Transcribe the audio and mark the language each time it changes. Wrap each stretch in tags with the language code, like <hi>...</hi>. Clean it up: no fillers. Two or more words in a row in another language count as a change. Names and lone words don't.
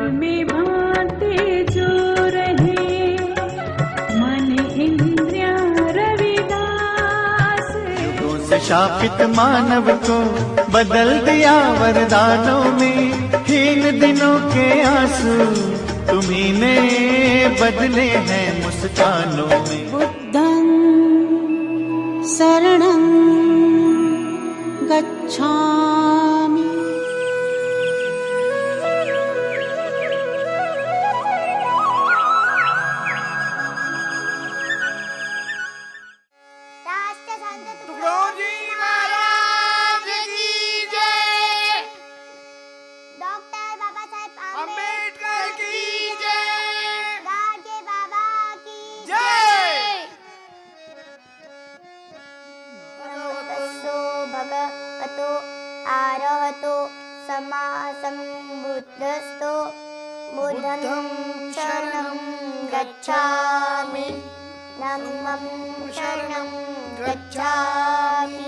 <hi>में भांति जो रहे मन इंद्रिया रविदास. युगों से शापित मानव को बदल दिया वरदानों में, हीन दिनों के आंसू तुम्ही ने बदले हैं मुस्कानों में.</hi> <pi>बुद्धं शरणं गच्छामि.</pi> <hi>राष्ट्रसंत तुकडोजी महाराज की जय. डॉक्टर बाबासाहेब आंबेडकर की जय. गाडगे बाबा की जय.</hi> <pi>नमोतस्सो भगवतो आरहतो सम्मा सम्बुद्धस्तो बुद्धं शरणं गच्छामि. धम्मं शरणं गच्छामि.</pi>